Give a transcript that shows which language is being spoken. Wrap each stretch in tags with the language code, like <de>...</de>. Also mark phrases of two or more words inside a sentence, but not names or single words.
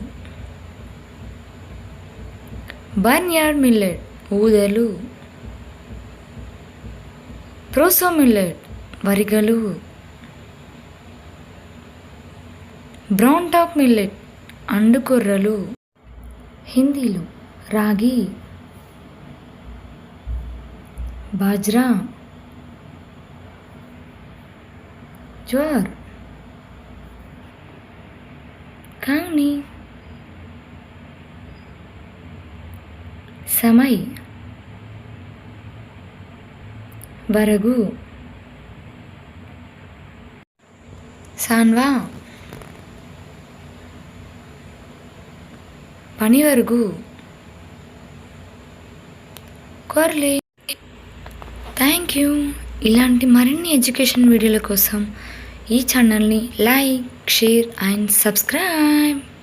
<en>barnyard millet</en> <te>ఊదలు,</te> <en>proso millet</en> <te>వరిగలు,</te> <en>brown top millet</en> <te>అండుకొర్రలు. హిందీలో రాగి, బాజ్రా,</te> <hi>ज्वार, कांगनी, समई, बरगु, सानवा, पनिवरगु, कोर्ले.</hi> <en>Thank you.</en> <te>ఇలాంటి మరిన్ని ఎడ్యుకేషన్ వీడియోల కోసం ఈ ఛానల్ని</te> <en>like, share and subscribe.</en>